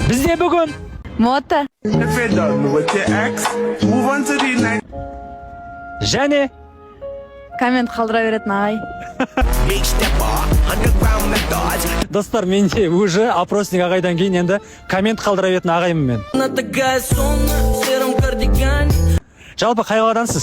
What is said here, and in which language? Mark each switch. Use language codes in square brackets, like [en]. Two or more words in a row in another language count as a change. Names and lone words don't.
[tr] Bizde bugun Mota. [en] If you're done with your ex, move on to the next. [kk] және Коммент қалдыра беретін ағай. достар, менде уже опросник ағайдан кейін енді коммент қалдыра беретін ағаймын мен. Жалпы қай қаладансыз?